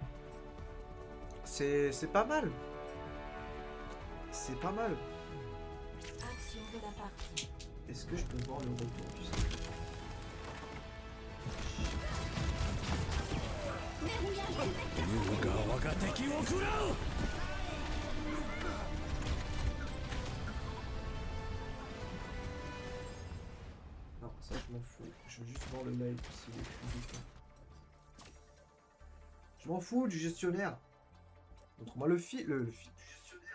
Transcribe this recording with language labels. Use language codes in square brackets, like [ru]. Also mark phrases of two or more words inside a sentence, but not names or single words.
[fr] C'est pas mal. C'est pas mal. Action de la partie. Est-ce que je peux voir le retour du site? Verrouillage du vecteur. [ja] 優が我が敵を食らう [fr] Non, ça je m'en fous. Je veux juste voir le live s'il est public. Je m'en fous du gestionnaire. Montre-moi le fil. Le fil du gestionnaire.